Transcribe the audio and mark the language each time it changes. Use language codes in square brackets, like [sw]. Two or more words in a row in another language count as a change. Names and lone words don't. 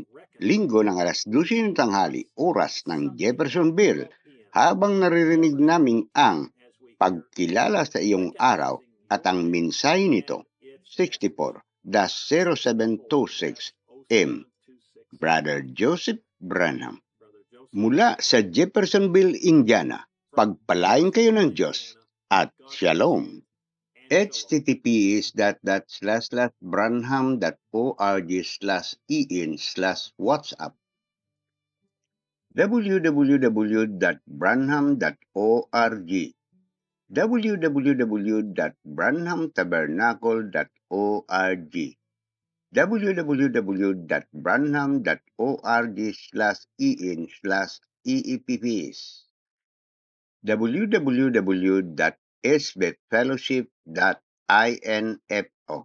[tl] Linggo ng alas 12 ng tanghali, oras ng Jeffersonville, habang naririnig namin ang pagkilala sa iyong araw at ang mensahe nito, 64-0726 M. Brother Joseph Branham. Mula sa Jeffersonville, Indiana, pagpalain kayo ng Diyos at Shalom. https://branham.org/en/whatsapp www.branham.org www.branhamtabernacle.org www.branham.org/en/eepps www.sbethfellowship.info